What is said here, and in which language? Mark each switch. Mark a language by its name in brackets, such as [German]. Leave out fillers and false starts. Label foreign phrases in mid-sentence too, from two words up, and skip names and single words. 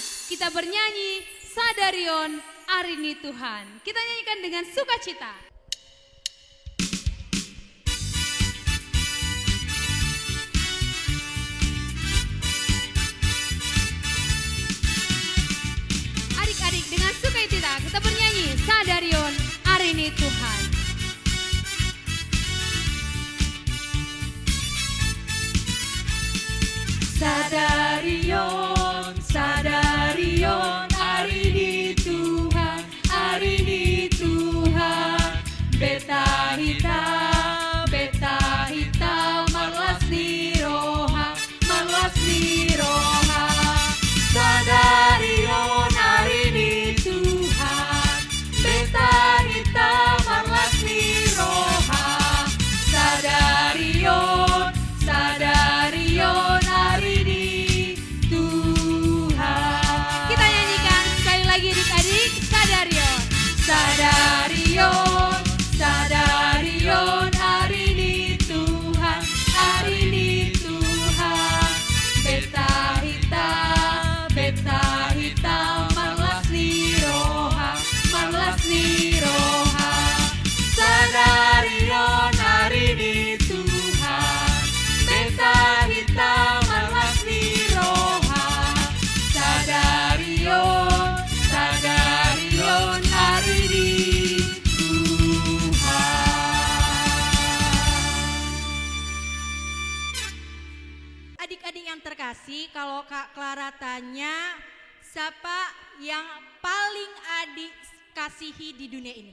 [Indonesian] Kita bernyanyi Sadarion Arini Tuhan. Kita nyanyikan dengan sukacita. Adik-adik dengan sukacita kita bernyanyi Sadarion Arini Tuhan. [Batak Toba] Sadarion, Sadarion, Arini Tuhan, Arini Tuhan. Beta hita, marlas ni roha, marlas ni roha. Sadarion, Arini Tuhan, beta hita, marlas ni roha. Sadarion, Sadarion, Arini Tuhan. [Indonesian] Kita nyanyikan sekali lagi adik-adik Sadarion. [Batak Toba] Sadarion, Sadarion, Arini Tuhan, Arini Tuhan. Beta hita, marlas ni roha, marlas ni roha. Sadarion, Arini Tuhan, beta hita, marlas ni roha. Sadarion, Sadarion, Arini Tuhan. [Indonesian] Adik-adik yang terkasih, kalau Kak Clara tanya, siapa yang paling adik kasihi di dunia ini?